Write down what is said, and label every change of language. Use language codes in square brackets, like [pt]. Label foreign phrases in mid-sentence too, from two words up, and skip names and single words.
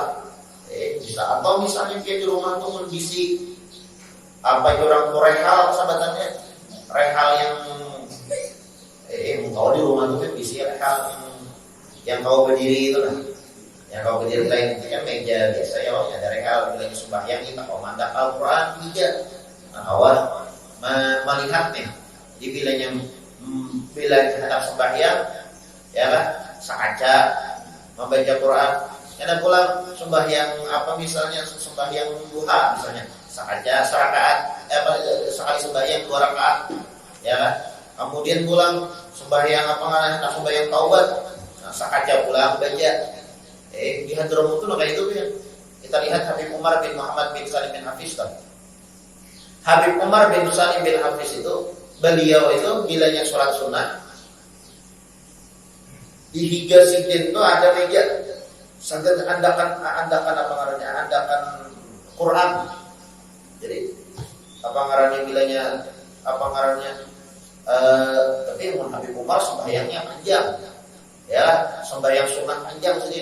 [bjn] Bisa, atau misalnya dia di rumah tuh mengisi apa itu orang rehal sahabatannya, rehal yang kalau di rumah tuh kan isi rehal yang kau berdiri itu lah, yang kau berdiri lain itu kan meja biasa ya, ada rehal bilangnya sembahyang kita kau mandap Al-Quran 3. Nah awal melihat nih dibilangnya bila hadap sembahyang ya kan sakaca membaca Quran. Ada pula sembahyang apa misalnya sembahyang duha misalnya saja serakaat sekali sembahyang 2 rakaat ya kan. Kemudian pulang sembahyang apa namanya sembahyang taubat sakaja pulang baca di Hadramut itu kayak itu ya. Kita lihat Habib Umar bin Muhammad bin Salim bin Hafiz kan. Habib Umar bin Salim bin Hafiz itu beliau itu bilanya sholat sunnah di higa sidin itu ada meja sangat andakan apa ngarannya andakan Quran. Jadi apa ngarannya bilanya apa ngarannya tapi Habib Umar sembahyangnya panjang ya, sembahyang sunnah panjang sedih.